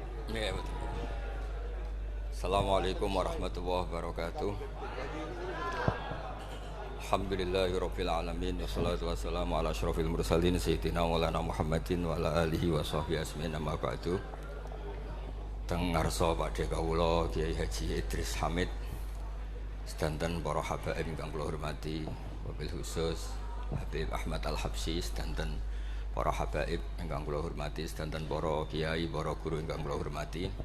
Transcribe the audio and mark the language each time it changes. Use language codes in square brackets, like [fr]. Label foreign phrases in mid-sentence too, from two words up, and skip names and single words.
[id] Iya betul. [ar] السلام عليكم ورحمة الله وبركاته. الحمد لله رب العالمين والصلاة والسلام على أشرف المرسلين سيدنا مولانا محمد وعلى آله وصحبه أجمعين أما بعد. [jv] Teng ngarsa Pakde kawula Kiai Haji Idris Hamid sedanten para habaib ingkang kula hormati, [ar] وبالخصوص [jv] Habib Ahmad Al-Habsyi sedanten para habaib ingkang kula hormati, sedanten para kiai, para guru ingkang kula hormati.